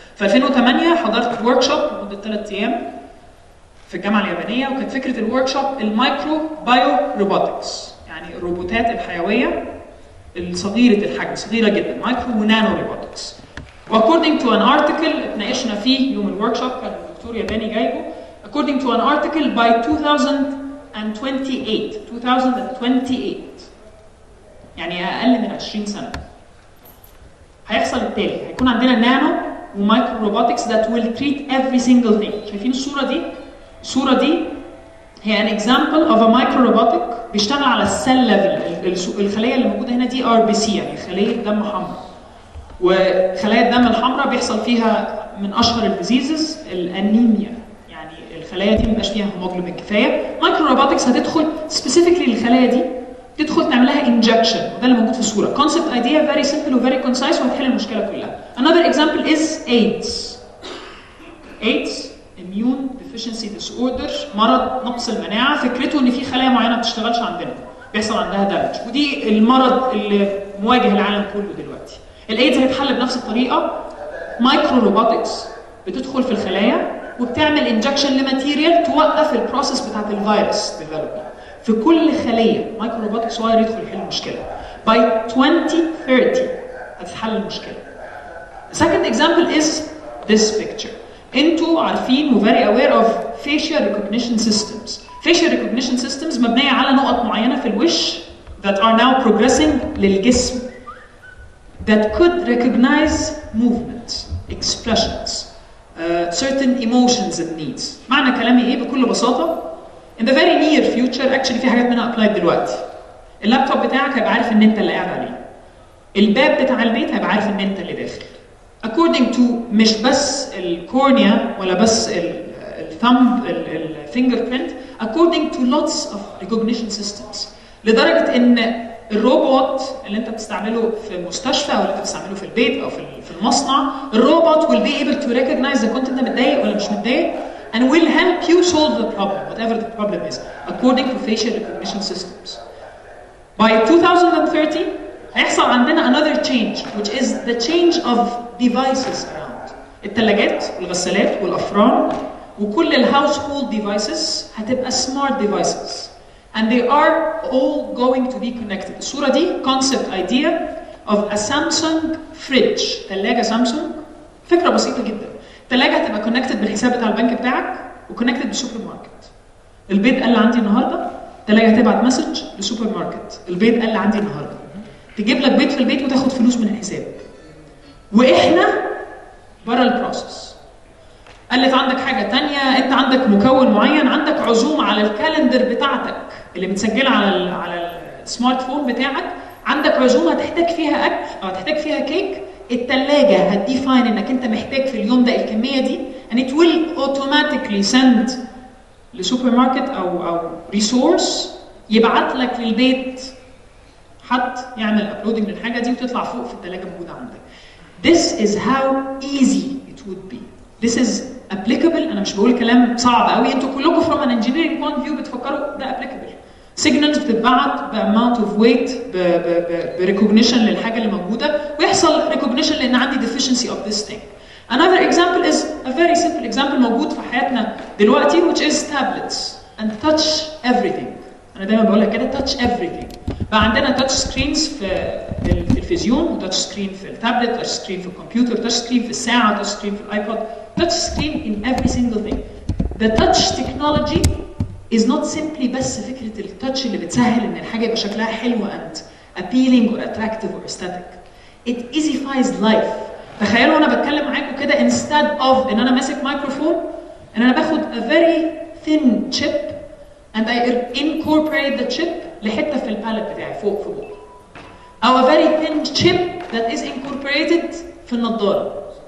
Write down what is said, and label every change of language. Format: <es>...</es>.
<ar>في 2008 حضرت ورك شوب لمده 3 ايام في الجامعه اليابانيه، وكانت فكره الورك شوب المايكرو بايو روبوتكس، يعني الروبوتات الحيويه الصغيره الحجم، صغيره جدا، مايكرو ونانو روبوتكس.</ar> <en>According to an article</en> <ar>اتناقشنا فيه يوم الورك شوب، كان الدكتور ياباني جايبه.</ar> <en>According to an article by 2028</en> <ar>يعني اقل من 20 سنه هيحصل التالي. هيكون عندنا نانو ومايكرو روبوتكس</ar> <en>that will treat every single thing.</en> <ar>شايفين الصوره دي؟ الصوره دي هي</ar> <en>an example of a micro robotic</en> <ar>بيشتغل على السيل ليفل. الخليه اللي موجوده هنا دي RBC، يعني خليه دم حمراء. وخلايا الدم الحمراء بيحصل فيها من اشهر الديزيزز الانيميا، يعني الخلايا دي ما بيبقاش فيها هيموجلوبين كفايه. مايكرو روبوتكس هتدخل سبيسيفيكلي للخلايا دي، تدخل تعمل لها انجكشن، وده اللي موجود في الصوره. كونسبت ايديا فيري سمبل وفيري كونسايس وهتحل المشكله كلها.</ar> <en>Another example is AIDS. AIDS immune deficiency disorder،</en> <ar>مرض نقص المناعه. فكرته ان في خلايا معينه ما بتشتغلش عندنا، بيحصل عندها دامج، ودي المرض اللي مواجه العالم كله دلوقتي. الايدز هيتحل بنفس الطريقه. مايكرو روبوتكس بتدخل في الخلايا وبتعمل انجكشن لماتيريال توقف البروسيس بتاعت الفيروس ديفلوبمنت. في كل خليه مايكرو روبوتك صغير يدخل يحل المشكله.</ar> <en>By 2030</en> <ar>هتتحل المشكله.</ar> <en>Second example is this picture.</en> <ar>انتوا عارفين و</ar> <en>very aware of facial recognition systems. Facial recognition systems</en> <ar>مبنيه على نقط معينه في الوش</ar> <en>that are now progressing للجسم that could recognize movements, expressions, certain emotions and needs.</en> <ar>معنى كلامي ايه بكل بساطه؟</ar> <en>In the very near future actually</en> <ar>في حاجات منها applied دلوقتي. اللابتوب بتاعك هيبقى عارف ان انت اللي قاعد عليه. الباب بتاع البيت هيبقى عارف ان انت اللي داخل.</ar> <en>According to</en> <ar>مش بس الكورنيا ولا بس الثumb الفينجر برنت</ar> <en>according to lots of recognition systems</en> <ar>لدرجه ان الروبوت اللي انت بتستعمله في المستشفى او اللي انت بتستعمله في البيت او في المصنع الروبوت</ar> <en>will be able to recognize</en> <ar>اذا كنت انت متضايق ولا مش متضايق</ar> <en>and will help you solve the problem whatever the problem is according to facial recognition systems. By 2030</en> <ar>هيحصل عندنا</ar> <en>another change which is the change of devices around.</en> <ar>الثلاجات والغسالات والافران وكل الهاوسهولد</ar> <en>devices هتبقى smart devices and they are all going to be connected.</en> <ar>الصورة دي</ar> <en>concept idea of a Samsung fridge.</en> <ar>ثلاجة سامسونج فكرة بسيطة جدا. الثلاجة هتبقى connected بالحساب بتاع البنك بتاعك وconnected بالسوبر ماركت. البيض قل عندي النهارده الثلاجة هتبعت مسج للسوبر ماركت البيض قل عندي النهارده. تجيب لك بيض في البيت وتاخد فلوس من الحساب. واحنا بره البروسس. قالت عندك حاجة تانية انت عندك مكون معين عندك عزومة على الكالندر بتاعتك اللي متسجلة على السمارت فون بتاعك عندك عزومة هتحتاج فيها اكل او هتحتاج فيها كيك التلاجة هتديفاين انك انت محتاج في اليوم ده الكمية دي</ar> <en>and it will automatically send</en> <ar>لسوبر ماركت او ريسورس يبعت لك للبيت حد يعمل ابلودنج للحاجة دي وتطلع فوق في التلاجة موجودة عندك.</ar> <en>This is how easy it would be. This is applicable.</en> <ar>انا مش بقول كلام صعب قوي انتوا كلكم</ar> <en>from an engineering point of view</en> <ar>بتفكروا ده applicable.</ar> <en>signals بتتبعت بamount of weight بريكوجنيشن</en> <ar>للحاجه اللي موجوده ويحصل</ar> <en>recognition</en> <ar>لان عندي</ar> <en>deficiency of this thing. Another example is a very simple example</en> <ar>موجود في حياتنا دلوقتي</ar> <en>which is tablets and touch everything.</en> <ar>انا دايما بقولها كده touch everything. بقى عندنا touch screens في التلفزيون وتاتش سكرين في التابلت تاتش سكرين في الكمبيوتر تاتش سكرين في الساعه تاتش سكرين في الايبود تاتش سكرين</ar> <en>in every single thing. The touch technology is not simply</en> <ar>بس فكره التاتش اللي بتسهل ان الحاجه يبقى شكلها حلو</ar> <en>and appealing or attractive or aesthetic. It easifies life.</en> <ar>تخيلوا انا بتكلم معاكم كده</ar> <en>instead of</en> <ar>ان انا ماسك مايكروفون ان انا باخد</ar> <en>a very thin chip and I incorporate the chip</en> <ar>لحته في الباليت بتاعي فوق في بوقي.</ar> <en>أو a very thin chip that is incorporated</en> <ar>في النظارة.</ar>